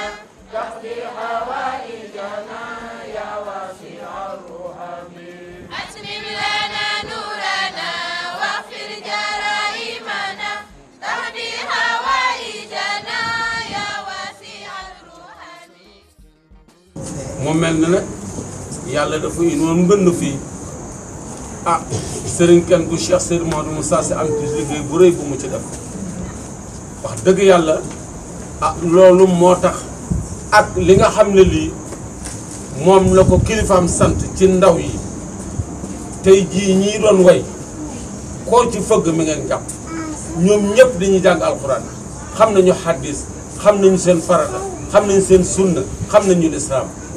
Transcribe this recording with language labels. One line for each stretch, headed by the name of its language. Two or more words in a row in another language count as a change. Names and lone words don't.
Arabic: تقضي حوائجنا يا واسع الرحم أتمم لنا نورنا واغفر جرائمنا تهدي حوائجنا يا واسع الرحم
Wolof: mu mel ne nag yàlla dafa inoon mbënn fii ah sëriñ kenn bu Cheikh Seydou Mamadou Moussa Sy am ci liggéey bu rëy bu mu ci def wax dëgg yàlla ah loolu moo tax ak li nga xam ne lii moom la ko kilifaam sant ci ndaw yi tey jii ñii doon way koo ci fëgg mi ngeen jàpp ñoom ñëpp dañuy jàng alxuraan xam nañu xaddis xam nañu seen farata xam nañu seen sunna xam nañu lislaam